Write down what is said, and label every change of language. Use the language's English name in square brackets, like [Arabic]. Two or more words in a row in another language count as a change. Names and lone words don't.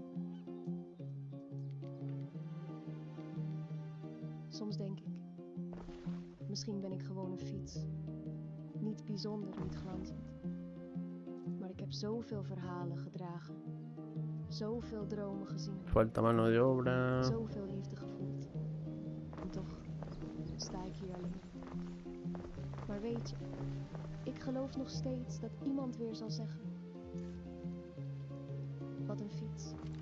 [Dutch] Soms denk ik, misschien ben ik gewoon een fiets. Niet bijzonder, niet glanzend. Maar ik heb zoveel verhalen gedragen. Zoveel dromen gezien. [Spanish] Falta mano de obra. [Dutch] Zoveel liefde gevoeld. En toch sta ik hier alleen. Maar weet je, ik geloof nog steeds dat iemand weer zal zeggen: wat een fiets.